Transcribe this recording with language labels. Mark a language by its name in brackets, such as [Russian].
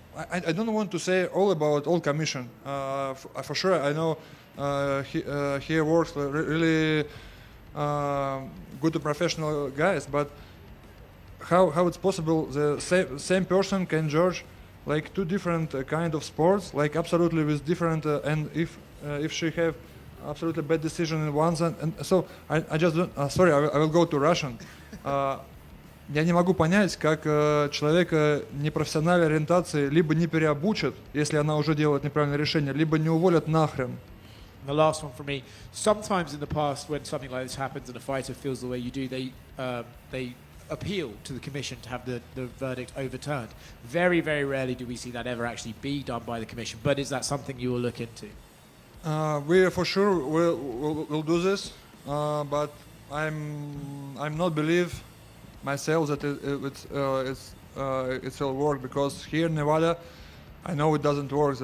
[English] I don't want to say all about all commission. For sure, I know he works really good professional guys, but how it's possible the same person can judge like 2 different kind of sports, like absolutely with different and if she have absolutely bad decision in one and so I just don't, sorry, I will go to Russian. [Russian] Я не могу понять, как человека непрофессиональной ориентации либо не переобучат, если она уже делает неправильное решение, либо не уволят нахрен. [English] The last one from me. Sometimes in the past, when something like this happens and a fighter feels the way you do, they appeal to the commission to have the verdict overturned. Very, very rarely do we see that ever actually be done by the commission. But is that something you will look into? We for sure will do this, but I'm not believe myself that it will work, because here in Nevada, I know it doesn't work.